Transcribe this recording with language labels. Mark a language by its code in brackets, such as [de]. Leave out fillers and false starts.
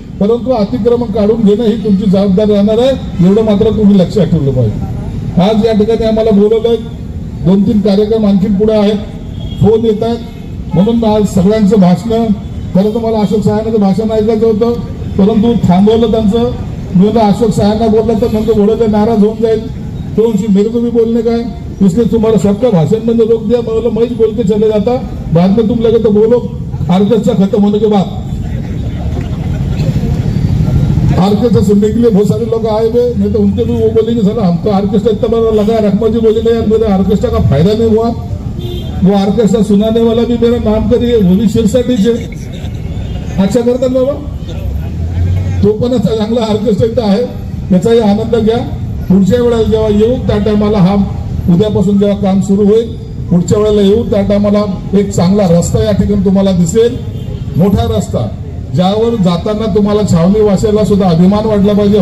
[mr] परंतु अतिक्रमण काढून घेणं ही तुमची जबाबदारी राहणार आहे, एवढं मात्र तुम्ही लक्षात ठेवलं पाहिजे. आज या ठिकाणी आम्हाला बोलवलंय, 2-3 कार्यक्रम आणखीन पुढे आहेत, फोन येत आहेत. म्हणून आज सगळ्यांचं भाषण, खरं तर मला अशोक साहेबांचं भाषण ऐकायचं होतं, परंतु थांबवलं त्यांचं. मी अशोक साहेबांना बोललं तर नंतर बोलत नाराज होऊन जाईल. [hi] तो मेरे को भी बोलने का है, इसलिए तुम्हारा सबका भाषण मैंने रोक दिया. मैं बोल के चले जाता, बाद में तुम लगे तो बोलो. ऑर्केस्ट्रा खत्म होने के बाद ऑर्केस्ट्रा सुनने के लिए बहुत सारे लोग आए हुए, नहीं तो उनके भी वो बोलेंगे सर हम तो ऑर्केस्ट्रा इतना बड़ा लगा. रखमा जी बोलेंगे यार मेरे ऑर्केस्ट्रा का फायदा नहीं हुआ. वो ऑर्केस्ट्रा सुनाने वाला भी मेरा नाम करिए, वो भी शिरसाटीचे. [mr] अच्छा करतात बाबा, तो पण चांगला ऑर्केस्ट्रा इथं आहे, त्याचाही आनंद घ्या. पुढच्या वेळेला जेव्हा येऊ त्या टायमाला हा उद्यापासून जेव्हा काम सुरू होईल, पुढच्या वेळेला येऊ त्या टायमाला एक चांगला रस्ता या ठिकाणी तुम्हाला दिसेल, मोठा रस्ता, ज्यावर जाताना तुम्हाला छावणी वासियाला सुद्धा अभिमान वाटला पाहिजे.